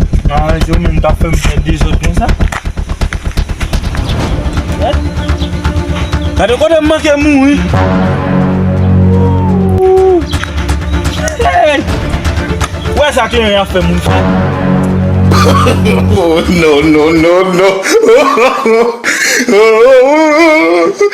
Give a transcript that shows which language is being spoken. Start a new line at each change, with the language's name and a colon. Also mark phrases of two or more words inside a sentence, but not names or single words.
Haitian Creole: A, yo men ta fè m fè de zòt kon sa. Gade kote m manke moun, wi. Hey! Wè sa ke yon fè moun fè?
English: Oh, no, no, no, no. Oh.